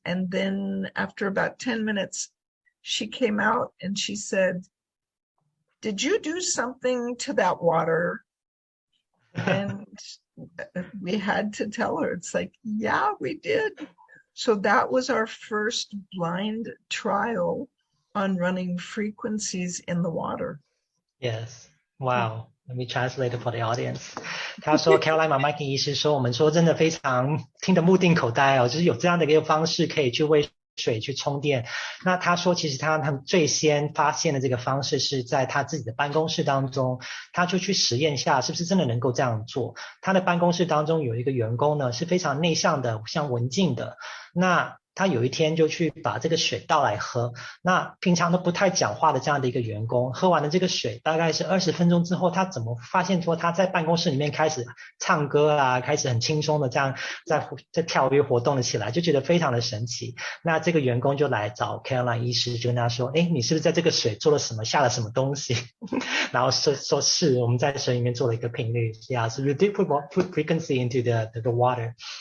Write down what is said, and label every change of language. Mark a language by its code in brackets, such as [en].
[en] And then after about 10 minutes, she came out and she said, "Did you do something to that water?" And we had to tell her, it's like, yeah, we did. So that was our first blind trial on running frequencies in the water. Yes. Wow. Let me translate it for the audience. [zh] 他说 Carolyn Mcmakin 医师说，我们说真的非常听得目定口呆就是有这样的一个方式可以去为水去充电。那他说其实他们最先发现的这个方式是在他自己的办公室当中，他就去实验下是不是真的能够这样做。他的办公室当中有一个员工呢是非常内向的，像文静的，那他有一天就去把这个水倒来喝，那平常都不太讲话的这样的一个员工，喝完了这个水大概是20分钟之后，他怎么发现说他在办公室里面开始唱歌开始很轻松的这样在跳跃活动了起来，就觉得非常的神奇。那这个员工就来找 Carolyn 医师，就跟他说，你是不是在这个水做了什么，下了什么东西？然后说是我们在水里面做了一个频率。 [en] Yeah, so we did put frequency into the water.